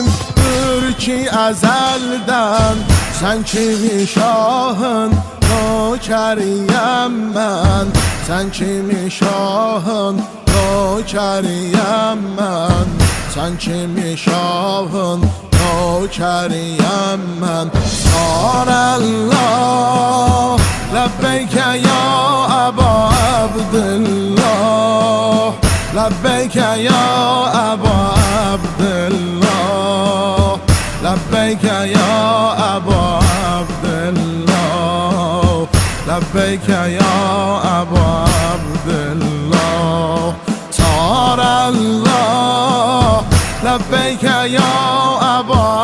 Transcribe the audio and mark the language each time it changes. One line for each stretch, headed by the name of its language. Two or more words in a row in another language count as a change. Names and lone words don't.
Azerbaijani: ki əzəldən Sən kimi şahın nökəriyəm mən Sən kimi şahın nökəriyəm mən Sən kimi şahın nökəriyəm mən
Arabic: ثار الله لبيك يا أبا عبدالله لبيك يا أبا عبدالله لبيك يا أبا عبدالله لبيك يا أبا عبدالله ثار الله لبيك يا أبا